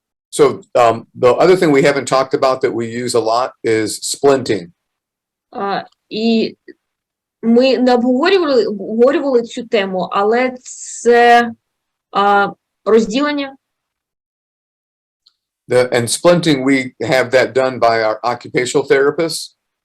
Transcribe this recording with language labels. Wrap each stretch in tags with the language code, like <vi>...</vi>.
<en>So the other thing we haven't talked about that we use a lot is splinting.</en> <uk>І ми не обговорювали цю тему, але це розділення.</uk> <en>And splinting, we have that done by our occupational therapists.</en>